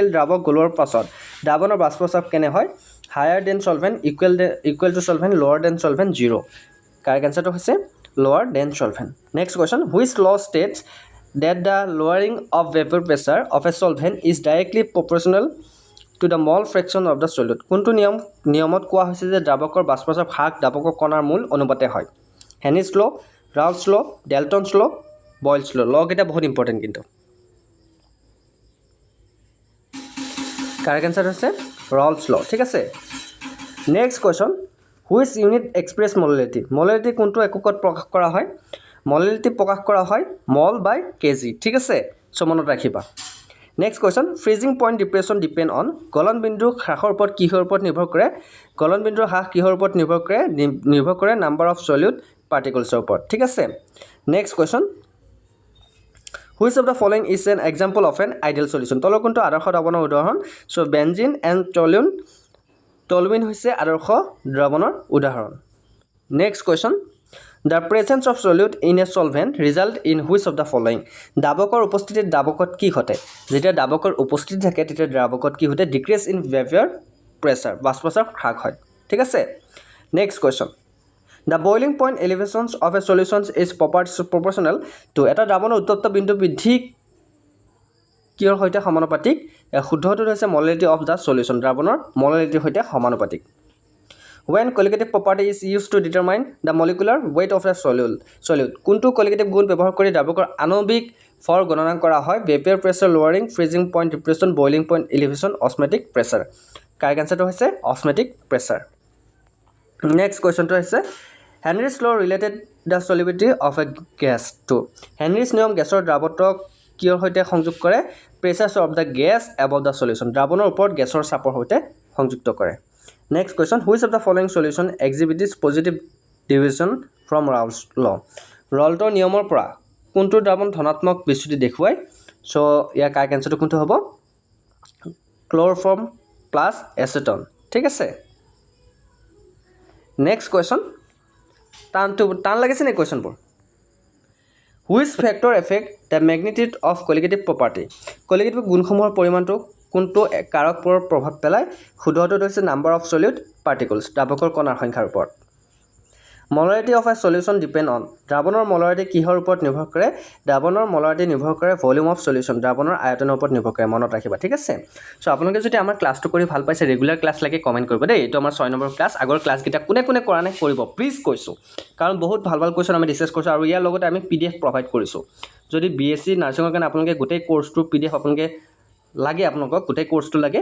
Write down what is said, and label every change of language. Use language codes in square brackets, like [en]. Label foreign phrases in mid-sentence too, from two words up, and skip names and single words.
[as] দ্ৰাৱক গলোৱাৰ পাছত দ্ৰাৱণৰ বাষ্পচাপ কেনে হয় [en] higher than solvent equal to solvent lower than solvent 0 correct answer [as] হৈছে [en] lower than solvent next question which law states that the lowering of vapor pressure of a solvent is directly proportional to the mole fraction of the solute [as] কোনটো নিয়মত কোৱা হৈছে যে দ্ৰাৱকৰ বাষ্পচাপ হ্ৰাস দ্ৰাৱকৰ কণাৰ মূল অনুপাতে হয় [en] Henry's law Raoult's law Dalton's law Boyle's law [as] লগ এটা বহুত ইম্পৰ্টেন্ট কিন্তু [en] correct answer [as] হৈছে Raoult's law ঠিক আছে [en] next question which unit express molarity molarity [as] কোনটো এককত প্ৰকাশ কৰা হয় মোলাৰিটি প্ৰকাশ কৰা হয় [en] mole by kg [as] ঠিক আছে সো মনত ৰাখিবা [en] next question freezing point depression depend on [as] গলন বিন্দু হ্ৰাসৰ ওপৰত কিহৰ ওপৰত নিৰ্ভৰ কৰে গলন বিন্দুৰ হ্ৰাস কিহৰ ওপৰত নিৰ্ভৰ কৰে [en] number of solute particles [as] ওপৰত ঠিক আছে [en] next question Which of the following is an example of an ideal solution? [as] তলৰ কোনটো আদৰ্শ দ্ৰাৱণৰ উদাহৰণ [en] so benzene and toluene [as] হৈছে আদৰ্শ দ্ৰাৱণৰ উদাহৰণ [en] next question The presence of solute in a solvent result in which of the following [as] দ্ৰাৱকৰ উপস্থিতিত দ্ৰাৱকত কি ঘটে যেতিয়া দ্ৰাৱকৰ উপস্থিতি থাকে তেতিয়া দ্ৰাৱকত কি ঘটে [en] decrease in vapor pressure [as] বাষ্পচাপ হ্ৰাস হয় ঠিক আছে [en] next question The boiling point elevations of a solution is proportional to [as] এটা দ্ৰাৱণৰ উত্তপ্ত বিন্দু বৃদ্ধি কিহৰ সৈতে সমানুপাতিক শুদ্ধটো হৈছে [en] molality of the solution [as] দ্ৰাৱণৰ molality সৈতে সমানুপাতিক When [en] colligative property is used to determine the molecular weight of a solute [as] কোনটো colligative গুণ ব্যৱহাৰ কৰি দ্ৰাৱকৰ আণৱিক ফৰ গণনা কৰা হয় [en] vapor pressure lowering freezing point depression boiling point elevation osmotic pressure [as] কাৰেক্ট আনসাৰটো হৈছে [en] osmotic pressure Next question to আছে Henry's law related the solubility of a gas to [as] Henry's নিয়ম গেছৰ দ্ৰাৱকক কিহৰ সৈতে সংযোগ কৰে [en] pressure of the gas above the solution [as] দ্ৰাৱণৰ ওপৰত গেছৰ চাপৰ সৈতে সংযুক্ত কৰে [en] Next question which of the following solution exhibits positive deviation from Raoult's law [as] Raoultৰ নিয়মৰ পৰা কোনটো দ্ৰাৱণ ধনাত্মক বিচ্যুতি দেখুৱায় সো ইয়াৰ [en] correct answer [as] কোনটো হ'ব [en] chloroform plus acetone [as] ঠিক আছে [en] Next question [as] টান লাগিছে নে কোৱেশ্চনবোৰ [en] Which factor affect the magnitude of colligative property [as] colligative গুণসমূহৰ পৰিমাণটো কোনটো কাৰক প্ৰভাৱ পেলায় শুদ্ধটো হৈছে [en] number of solute particles [as] দ্ৰাৱকৰ কণাৰ সংখ্যাৰ ওপৰত [en] Molarity of a solution depend on [as] দ্ৰাৱণৰ molarity কিহৰ ওপৰত নিৰ্ভৰ কৰে দ্ৰাৱণৰ molarity নিৰ্ভৰ কৰে [en] volume of solution [as] দ্ৰাৱণৰ আয়তনৰ ওপৰত নিৰ্ভৰ কৰে মনত ৰাখিবা ঠিক আছে সো আপোনালোকে যদি আমাৰ ক্লাছটো কৰি ভাল পাইছে [en] regular class [as] লাগে কমেন্ট কৰিব দেই এটো আমাৰ 6 নম্বৰ ক্লাছ আগৰ ক্লাছ কিটা কোনে কোনে কৰা নাই কৰিব প্লিজ কৈছো কাৰণ বহুত ভাল ভাল কোৱেশ্চন আমি ডিসকাস কৰিছো আৰু ইয়াৰ লগতে আমি [en] PDF provide [as] কৰিছো যদি [en] BSc nursing [as] কাৰণে আপোনালোকে গোটেই কোৰ্সটো পিডিএফ আপোনালোকে লাগে আপোনালোকক গোটেই কোৰ্সটো লাগে